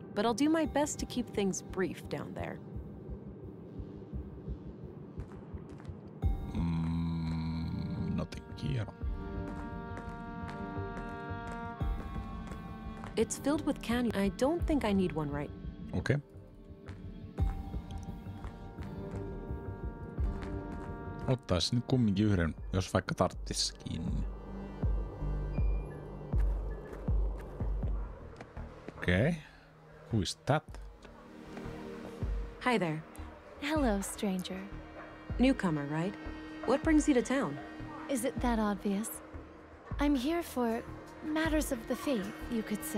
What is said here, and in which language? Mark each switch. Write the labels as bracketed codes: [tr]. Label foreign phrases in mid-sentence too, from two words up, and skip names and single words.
[en] But I'll do my best to keep things brief down there. Nothing here. It's filled with candy. I don't think I need one right. Okay. [fi] Ottaisin nyt kumminkin yhden, jos vaikka tarttiskin. [en] Okay. Who is that? Hi there. Hello, stranger. Newcomer, right? What brings you to town? Is it that obvious? I'm here for matters of the faith, you could say.